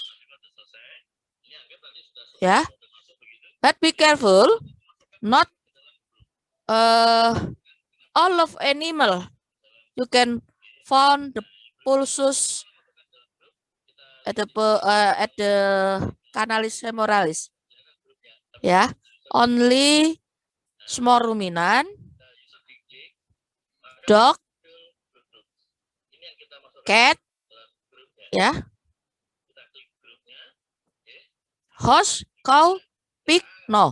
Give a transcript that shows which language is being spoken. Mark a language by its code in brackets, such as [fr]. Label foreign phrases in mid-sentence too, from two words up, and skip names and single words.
[en] Ya. But be careful, not all of animal you can find the pulsus at the [la] canalis femoralis. [en] Ya, only small ruminant, dog, cat, ya, horse, cow, pig, no.